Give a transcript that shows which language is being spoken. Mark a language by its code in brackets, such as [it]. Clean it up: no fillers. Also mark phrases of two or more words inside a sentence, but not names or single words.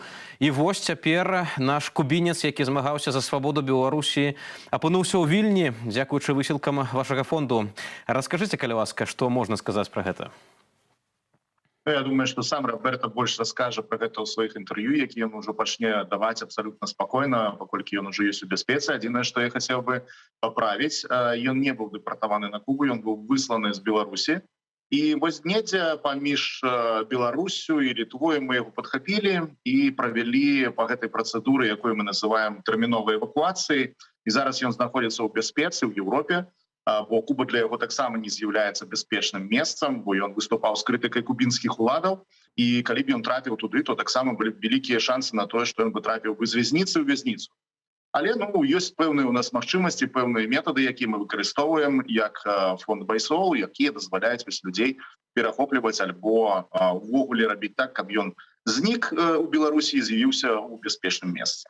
[be] І вось цяпер наш кубінец, які змагаўся за свабоду Беларусі, апынуўся ў Вільні, дзякуючы высілкам вашага фонду. Раскажыце, калі ласка, што можна сказаць пра гэта? [ru] Я думаю, что сам Роберто больше расскажет про это в своих интервью, які он уже пачне давать абсолютно спокойно, покольки он уже есть [be] у бяспецы. Адзінае, [ru] что я хотел бы поправить, он не был депортованы на Кубу, он был высланы из Беларуси. И [be] вось недзе паміж Беларусью [ru] и Литвой мы его подхапили и провели по этой процедуре, якую мы называем терминовой эвакуацией. И зараз он находится [be] у бяспецы [ru] в Европе. [be] Бо Куба для яго таксама не з'яўляецца бяспечным месцам, бо ён выступаў з крытыкай кубінскіх уладаў, і калі б ён трапіў туды, то таксама былі вялікія шансы на тое, што ён бы трапіў бы з вязніцы ў вязніцу. Але ёсць пэўныя у нас магчымасці, пэўныя метады, якія мы выкарыстоўваем, як фонд Байсол, якія дазваляюць людзей перахопліваць альбо увогуле рабіць так, каб ён знік у Беларусі і з'явіўся ў бяспечным месцы.